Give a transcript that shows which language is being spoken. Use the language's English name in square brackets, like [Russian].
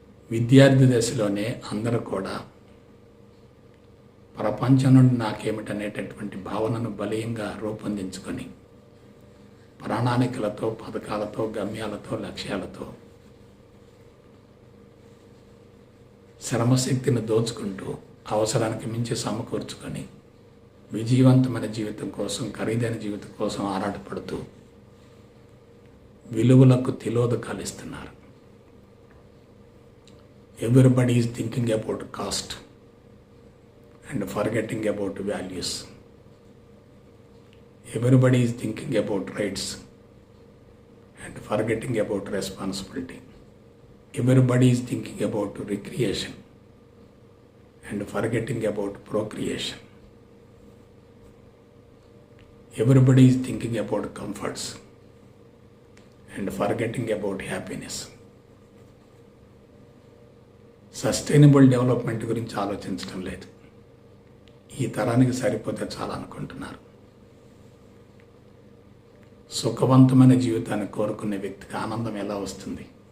[Telugu] విద్యార్థి దశలోనే అందరూ కూడా ప్రపంచం నుండి నాకేమిటనేటటువంటి భావనను బలీయంగా రూపొందించుకొని ప్రణాళికలతో, పథకాలతో, గమ్యాలతో, లక్ష్యాలతో శ్రమశక్తిని దోచుకుంటూ అవసరానికి మించి సమకూర్చుకొని విజయవంతమైన జీవితం కోసం, ఖరీదైన జీవితం కోసం ఆరాటపడుతూ విలువలకు తిలోదకాలు ఇస్తున్నారు. [English] Everybody is thinking about cost and forgetting about values. Everybody is thinking about rights and forgetting about responsibility. Everybody is thinking about recreation and forgetting about procreation. Everybody is thinking about comforts and forgetting about happiness. [Telugu] Sustainable development గురించి ఆలోచించడం లేదు. ఈ తరానికి సరిపోతే చాలా అనుకుంటున్నారు. సుఖవంతమైన జీవితాన్ని కోరుకునే వ్యక్తికి ఆనందం ఎలా వస్తుంది?